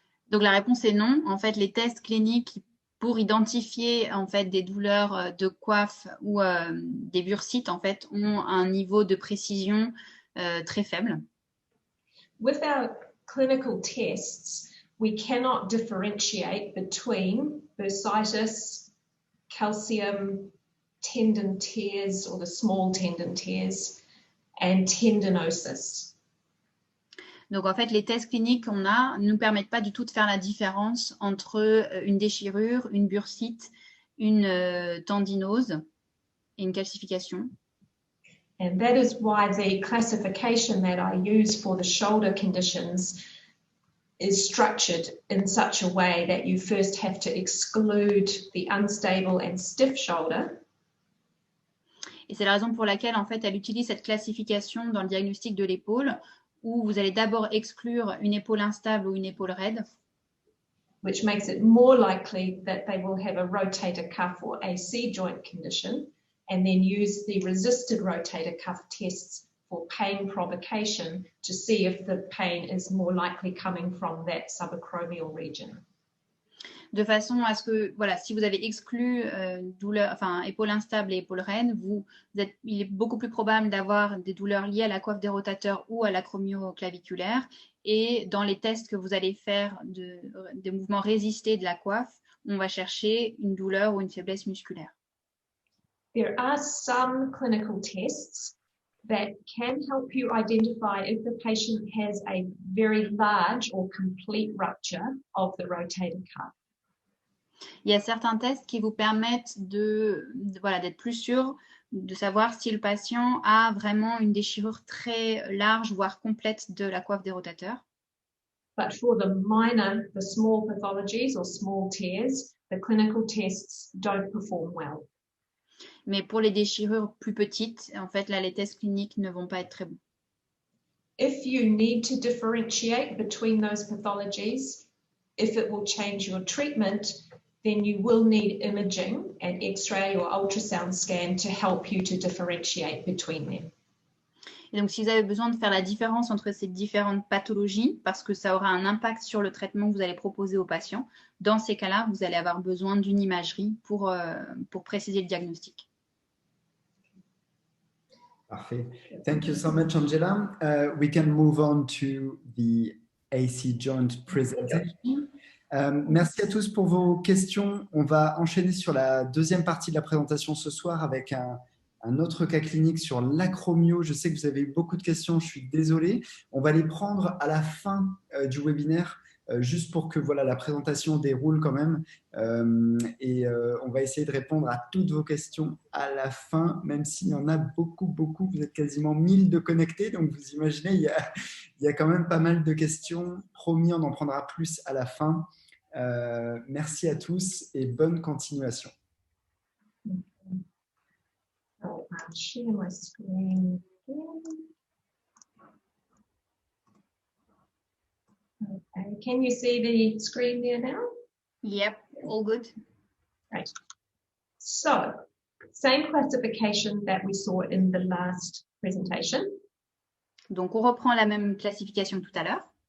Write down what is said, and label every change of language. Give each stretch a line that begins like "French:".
French: Donc la réponse est non. En fait, les tests cliniques pour identifier en fait des douleurs de coiffe ou des bursites en fait ont un niveau de précision très faible.
English: With our clinical tests, we cannot differentiate between bursitis, calcium, tendon tears or the small tendon tears, and tendinosis.
French: Donc, en fait, les tests cliniques qu'on a ne nous permettent pas du tout de faire la différence entre une déchirure, une bursite, une tendinose et une calcification.
English: And that is why the classification that I use for the shoulder conditions is structured in such a way that you first have to exclude the unstable and stiff shoulder.
French: Et c'est la raison pour laquelle, en fait, elle utilise cette classification dans le diagnostic de l'épaule, où vous allez d'abord exclure une épaule instable ou une épaule raide.
English: Which makes it more likely that they will have a rotator cuff or AC joint condition, and then use the resisted rotator cuff tests for pain provocation to see if the pain is more likely coming from that subacromial region.
French: De façon à ce que, voilà, si vous avez exclu douleur, enfin, épaule instable et épaule raide, il est beaucoup plus probable d'avoir des douleurs liées à la coiffe des rotateurs ou à l'acromioclaviculaire. Et dans les tests que vous allez faire des mouvements résistés de la coiffe, on va chercher une douleur ou une faiblesse musculaire.
English: There are some clinical tests that can help you identify if the patient has a very large or complete rupture of the rotator cuff.
French: Il y a certains tests qui vous permettent d'être plus sûr de savoir si le patient a vraiment une déchirure très large, voire complète de la coiffe des rotateurs.
English: But for the small pathologies or small tears, the clinical tests don't perform well.
French: Mais pour les déchirures plus petites, en fait, là, les tests cliniques ne vont pas être très bons.
English: If you need to differentiate between those pathologies, if it will change your treatment, then you will need imaging and X-ray or ultrasound scan to help you to differentiate between them.
French: Et donc, si vous avez besoin de faire la différence entre ces différentes pathologies, parce que ça aura un impact sur le traitement que vous allez proposer aux patients, dans ces cas-là, vous allez avoir besoin d'une imagerie pour préciser le diagnostic.
English: Parfait. Thank you so much, Angela. We can move on to the AC joint presentation.
French: Merci à tous pour vos questions. On va enchaîner sur la deuxième partie de la présentation ce soir avec un autre cas clinique sur l'acromio. Je sais que vous avez eu beaucoup de questions, je suis désolé. On va les prendre à la fin du webinaire, juste pour que voilà, la présentation déroule quand même. On va essayer de répondre à toutes vos questions à la fin, même s'il y en a beaucoup. Vous êtes quasiment 1000 de connectés, donc vous imaginez, il y a quand même pas mal de questions. Promis, on en prendra plus à la fin. Merci à tous et bonne continuation.
English: So I'll share my screen again. Okay, can you see the screen there now? Yep, all good. Right. So, same classification that we saw in the last presentation.
French: Donc, on reprend la même classification que tout à l'heure.